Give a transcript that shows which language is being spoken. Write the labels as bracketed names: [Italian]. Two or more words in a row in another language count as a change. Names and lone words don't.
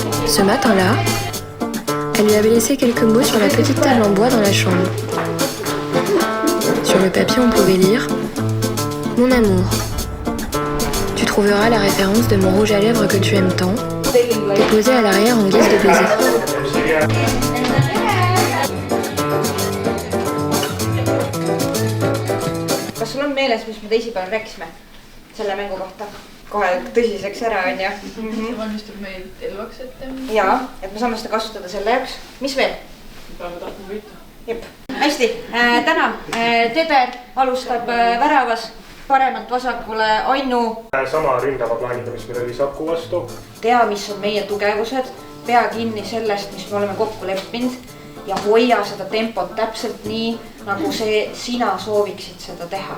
[French] Ce matin-là, elle lui avait laissé quelques mots sur la petite table en bois dans la chambre. Sur le papier, on pouvait lire « Mon amour, tu trouveras la référence de mon rouge à lèvres que tu aimes tant, déposé à l'arrière en guise de baiser. » [Estonian] Kas sul on meeles, mis me teisipäeval rääkisime selle mängu kohta? Kohe tõsiseks ära, on ju? See valmistab meid elvaks ette. Jaa, et me saame seda kasutada selle jaoks. Mis veel? Peame tahtma võita. Jep. Hästi, täna Teder alustab väravas paremalt vasakule Ainu. Sama ründava plaaniga, mis meil oli Saku vastu. Tea, mis on meie tugevused, pea kinni sellest, mis me oleme kokku leppinud ja hoia seda tempot täpselt nii, nagu sina sooviksid seda teha.